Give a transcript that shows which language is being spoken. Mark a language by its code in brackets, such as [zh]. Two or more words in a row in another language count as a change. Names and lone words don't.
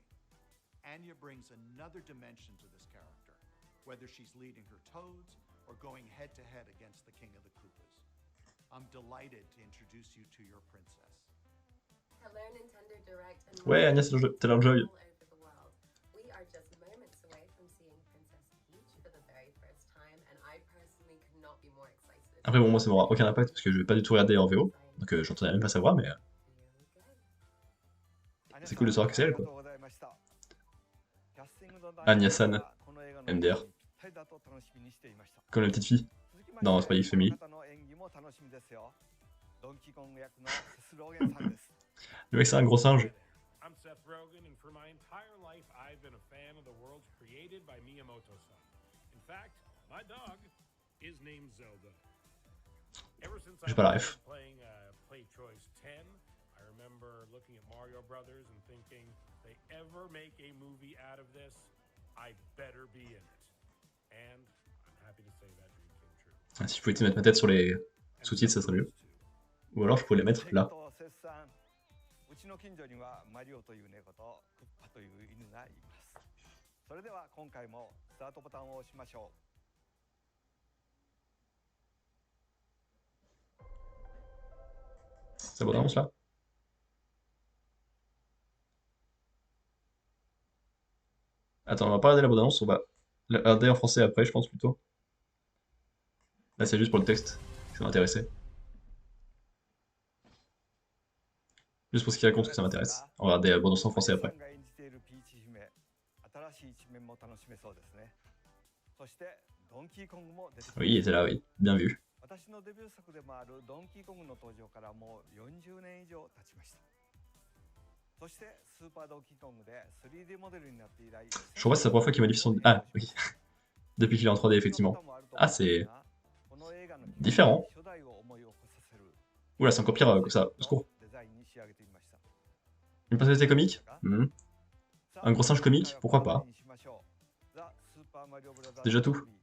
[en] Anya brings another dimension to this character, whether she's leading her Toads or going head-to-head against the King of the Koopas. I'm delighted to introduce you to your princess. Hello, Nintendo Direct and [fr] Ouais, Agnès Taylor-Joy. [en] all over the world. We are just moments away from seeing Princess Peach for the very first time, and I personally could not be more excited. [fr] Après, bon, moi, ça n'aura aucun impact parce que je vais pas du tout regarder en VO. Donc, j'entendais même pas sa voix, mais [en] Here we go. [fr] c'est cool de savoir que c'est elle, quoi. Anya-san, MDR. Comme la petite fille. Non, c'est pas Yves Family. Le mec, c'est un gros singe. [en] I'm Seth Rogen, and for my entire life, I've been a fan of the worlds created by Miyamoto-san. In fact, my dog is named Zelda. Ever since I [fr] J'ai pas la ref. [en] started playing Play Choice 10, I remember looking at Mario Brothers and thinking, if they ever make a movie out of this, I better be in it. And I'm happy to say that dream came true. [fr] Ah, si je pouvais te mettre ma tête sur les sous-titres, ça serait mieux. Ou alors, je pourrais les mettre là. [ja] うちの近所にはマリオという猫とクッパという犬がいます。それでは今回もスタートボタンを押しましょう。 [fr] Ça vaut d'avance là? Attends, on va pas regarder la bande-annonce, on va la regarder en français après, je pense plutôt. Là, c'est juste pour le texte qui m'intéressait. Juste pour ce qu'il raconte que ça m'intéresse. On va regarder la bande-annonce en français après. [ja] 新しい一面も楽しめそうですね。そしてドンキーコングも出てきます。 [fr] Oui, il était là, oui. Bien vu. [ja] 私のデビュー作でもあるドンキーコングの登場からもう40年以上経ちました。そしてスーパードンキーコングで 3D モデルになって以来、 [fr] Je crois que c'est la première fois qu'il modifie son... Ah, oui. Depuis qu'il est en 3D, effectivement. Ah, c'est différent. Oula, c'est encore pire que ça. Au secours. Une personnalité comique? Un gros singe comique? Pourquoi pas? C'est déjà tout.